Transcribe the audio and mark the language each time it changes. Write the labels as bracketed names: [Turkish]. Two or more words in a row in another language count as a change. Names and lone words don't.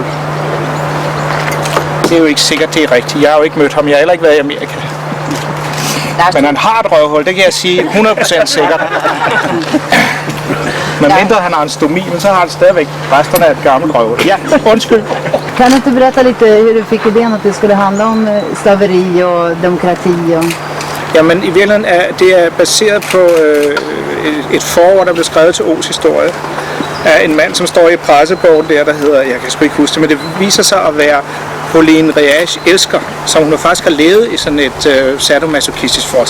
[Danish] Det er jo ikke sikkert, det er rigtigt. Jeg har jo ikke mødt ham, jeg har heller ikke været i Amerika. Men han har et røvhul, det kan jeg sige 100% sikkert. Men mindre han har en stomi, men så har han stadigvæk resterne af et gammelt røvhul. Ja, undskyld. [Swedish] Kan du inte berätta lite hur du fick idén att det skulle handla om slaveri och demokrati? [Danish] Jamen i virkeligheden det er baseret på et forord, der blev skrevet til O's historie af en mand, som står i pressebogen der hedder, jeg kan sgu ikke huske det, men det viser sig at være Pauline Reage elsker, som hun faktisk har levet i sådan et sadomasochistisk forhold.